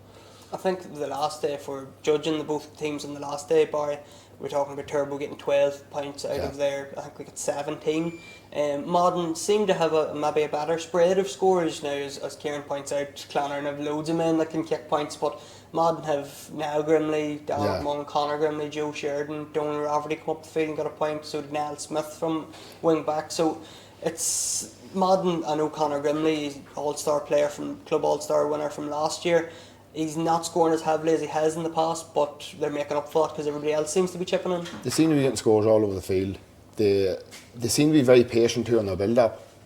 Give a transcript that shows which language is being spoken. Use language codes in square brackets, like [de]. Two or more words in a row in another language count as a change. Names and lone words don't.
[en] I think the last day, for judging both teams on the last day, Barry, we're talking about Turbo getting 12 points out of there. I think we got 17. Modern seem to have maybe a better spread of scores now, as Ciaron points out. Clonard have loads of men that can kick points, but Modern have Niall Grimley, Darren Munn, Conor Grimley, Joe Sheridan, Donal Rafferty come up the field and got a point, so did Niall Smith from wing back. So it's Modern. I know Conor Grimley, All-Star player from Club All-Star winner from last year. He's not scoring as heavily as he has in the past, but they're making up for it because everybody else seems to be chipping in. They seem to be getting scores all over the field. They seem to be very patient too on their build-up.